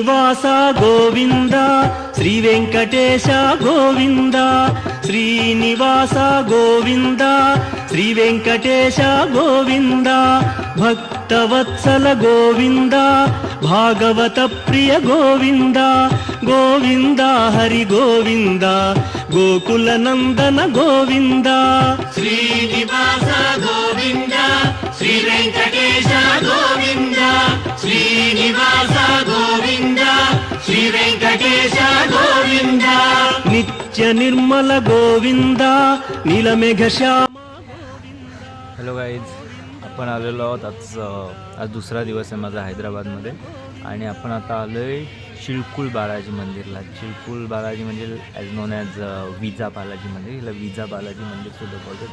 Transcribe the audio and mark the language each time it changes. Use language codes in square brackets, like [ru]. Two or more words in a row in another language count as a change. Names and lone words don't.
[sa] శ్రీనివాస గోవింద శ్రీ వెంకటేశ గోవింద శ్రీనివాస గోవింద శ్రీ వెంకటేశ గోవింద భక్తవత్సల గోవింద భాగవత ప్రియ గోవింద గోవింద హరి గోవింద గోకుల నందన గోవింద శ్రీనివాస గోవింద శ్రీ వెంకటేశ గోవింద శ్రీనివాస గోవింద శ్రీ వెంకటేశ గోవింద नित्य निर्मल गोविंदा नीलमेघ श्याम. [en] hello guys, [mr] आपण आलेलो आहोत आज दुसरा दिवस आहे माझा हैदराबादमध्ये आणि आपण आता आलो आहे चिळकुल बालाजी मंदिरला. चिळकुल बालाजी म्हणजे [en] as known as [mr] विजा बालाजी मंदिर, हिला विजा बालाजी मंदिरसुद्धा बोलतात.